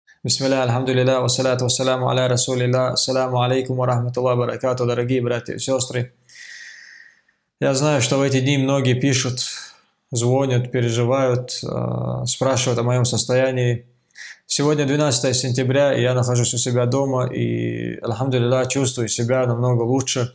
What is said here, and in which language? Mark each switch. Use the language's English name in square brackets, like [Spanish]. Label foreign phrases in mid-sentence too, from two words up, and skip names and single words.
[Arabic] بسم الله، الحمد لله، والصلاة والسلام على رسول الله، السلام عليكم ورحمة الله وبركاته, [Russian] дорогие братья и сестры. Я знаю, что в эти дни многие пишут, звонят, переживают, спрашивают о моем состоянии. Сегодня 12 сентября, и я нахожусь у себя дома, и, альхамдулилля, чувствую себя намного лучше.